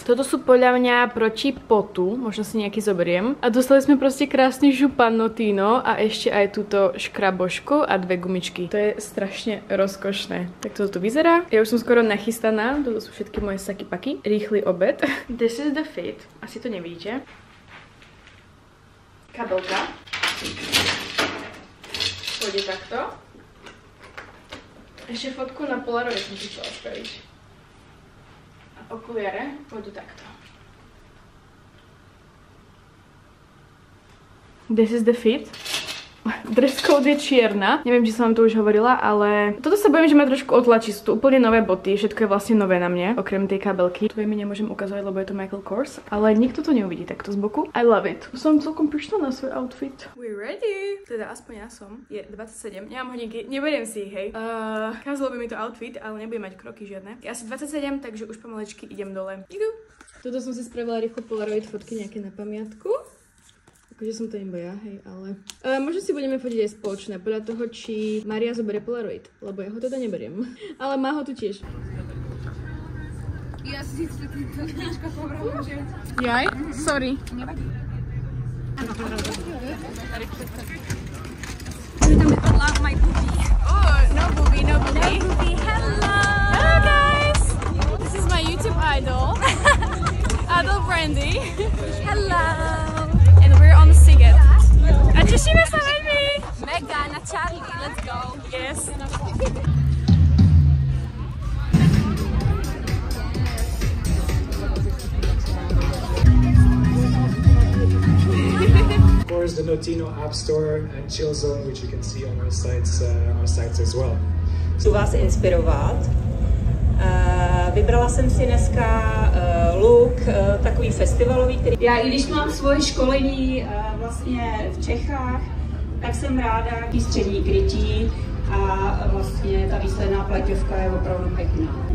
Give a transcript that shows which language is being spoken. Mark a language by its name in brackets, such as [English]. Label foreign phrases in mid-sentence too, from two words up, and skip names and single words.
[Slovak] Toto sú podľa mňa proti potu, možno si nejaký zoberiem. A dostali sme proste krásny župan Notino a ešte aj túto škrabošku a 2 gumičky. To je strašne rozkošné. Tak toto tu vyzerá. Ja už som skoro nachystaná, toto sú všetky moje saky paky. Rýchly obed. [English] This is the fit. [Slovak] Asi to nevidíte. Kabelka. Pôjde takto. Ešte fotku na Polaroid som si chcela spraviť. A okuliare pôjdu takto. [English] This is the fit. Dress code [Slovak] je čierna. Neviem, či som vám to už hovorila, ale toto sa bojím, že ma trošku otlačí. Sú tu úplne nové boty. Všetko je vlastne nové na mne, okrem tej kabelky. Tu mi nemôžem ukazovať, lebo je to Michael Kors. Ale nikto to neuvidí takto z boku. [English] I love it. [Slovak] Som celkom pyšná na svoj outfit. [English] We're ready. [Slovak] Teda aspoň ja som. Je 27. Nemám hodinky. Neberiem si ich, hej. Kazalo by mi to outfit, ale nebudem mať kroky žiadne. Je asi 27, takže už pomalečky idem dole. Idu. Toto som si spravila rýchlo Polaroid fotky nejaké na pamiatku. Akože som to iba ja, hej, ale... možno si budeme fotiť aj spoločné, podľa toho, či Maria zoberie Polaroid, lebo ja ho teda neberiem. Ale má ho tu tiež. Ja si to tričko povrám, že... Jaj? Sorry. Nevadí. [English] My boobie. Oh, no boobie, no boobie. No boobie, hello! Hello guys! This is my YouTube idol. Adele Brandy. Hello! And we're on Siget. [Slovak] A tešíme sa veľmi! Mega, na Charlie, [English] let's go! Yes. Of course, the Notino App Store and Chill Zone, which you can see on our sites as well. [Czech] Chci vás inspirovat. Vybrala jsem si dneska look takový festivalový, který... Já i když mám svoje školení vlastně v Čechách, tak jsem ráda i střední krytí a vlastně ta výsledná pleťovka je opravdu pěkná.